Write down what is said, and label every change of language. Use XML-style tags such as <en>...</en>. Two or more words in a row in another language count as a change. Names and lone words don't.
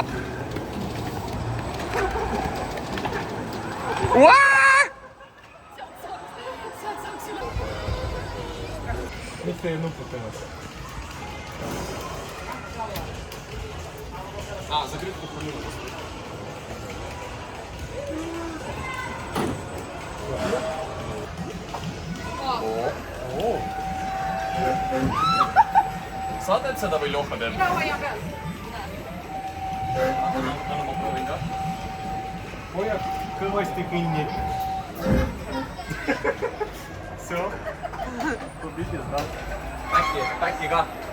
<ru>А, закрыть кухню.</ru> <et>Saad seda või Ljoha teeb? Anna ma proovin ka. Hoia kõvasti kinni.</et> <ru>Все. Победил, да?</ru> <et>Päkki ka.</et>